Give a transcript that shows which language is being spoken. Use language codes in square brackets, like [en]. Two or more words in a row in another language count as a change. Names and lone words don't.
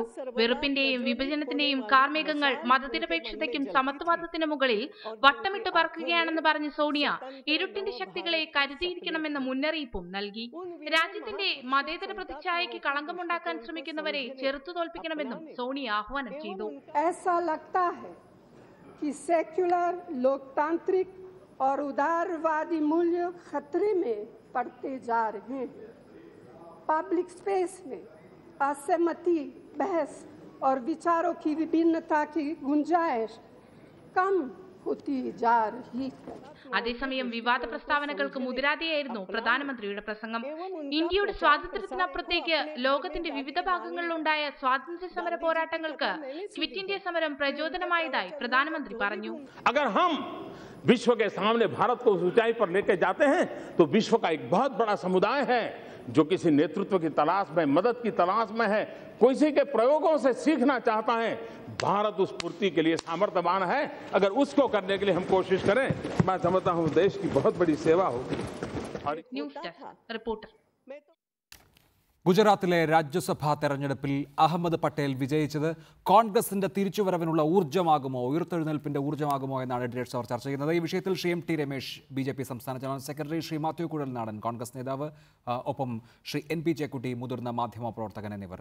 [ml] വെറുപ്പിന്റെയും വിഭജനത്തിന്റെയും കാർമേഘങ്ങൾ മതനിരപേക്ഷതയ്ക്കും സമത്വവാദത്തിന് മുകളിൽ വട്ടമിട്ട് പറക്കുകയാണെന്ന് പറഞ്ഞ സോണിയ ഇരുട്ടിന്റെ ശക്തികളെ കരുതിയിരിക്കണമെന്ന മുന്നറിയിപ്പും നൽകി. രാജ്യത്തിന്റെ മതേതര പ്രതിച്ഛായയ്ക്ക് കളങ്കമുണ്ടാക്കാൻ ശ്രമിക്കുന്നവരെ ചെറുത്തു തോൽപ്പിക്കണമെന്നും സോണിയ ആഹ്വാനം ചെയ്തു. [hi] सेक्युलर लोकतांत्रिक और उदारवादी मूल्य खतरे में पड़ते जा रहे हैं. [en] public space [hi] में असहमति, बहस और विचारों की विभिन्नता की गुंजाइश कम होती जा रही है. [ml] അതേസമയം വിവാദ പ്രസ്താവനകൾക്ക് മുതിരാതെയായിരുന്നു പ്രധാനമന്ത്രിയുടെ പ്രസംഗം. ഇന്ത്യയുടെ സ്വാതന്ത്ര്യത്തിനപ്പുറത്തേക്ക് ലോകത്തിന്റെ വിവിധ ഭാഗങ്ങളിലുണ്ടായ സ്വാതന്ത്ര്യ സമര പോരാട്ടങ്ങൾക്ക് ക്വിറ്റ് ഇന്ത്യ സമരം പ്രചോദനമായതായി പ്രധാനമന്ത്രി പറഞ്ഞു. [hi] विश्व के सामने भारत को ऊंचाई पर लेकर जाते हैं तो विश्व का एक बहुत बड़ा समुदाय है जो किसी नेतृत्व की तलाश में, मदद की तलाश में है, किसी के प्रयोगों से सीखना चाहता है, भारत उस पूर्ति के लिए सामर्थ्यवान है। अगर उसको करने के लिए हम कोशिश करें, मैं समझता हूं देश की बहुत बड़ी सेवा होगी। और [en] News desk reporter. [ml] ഗുജറാത്തിലെ രാജ്യസഭാ തെരഞ്ഞെടുപ്പിൽ അഹമ്മദ് പട്ടേൽ വിജയിച്ചത് കോൺഗ്രസിന്റെ തിരിച്ചുവരവിനുള്ള ഊർജ്ജമാകുമോ, ഉയർത്തെഴുന്നേൽപ്പിന്റെ ഊർജ്ജമാകുമോ എന്നാണ് എഡിറ്റേഴ്സ് അവർ ചർച്ച ചെയ്യുന്നത്. ഈ വിഷയത്തിൽ ശ്രീ എം ടി രമേശ്, BJP സംസ്ഥാന [en] General Secretary, [ml] ശ്രീ മാത്യു കുഴൽനാടൻ, കോൺഗ്രസ് നേതാവ്, ഒപ്പം ശ്രീ NP ചേക്കുട്ടി, മുതിർന്ന മാധ്യമപ്രവർത്തകൻ എന്നിവർ.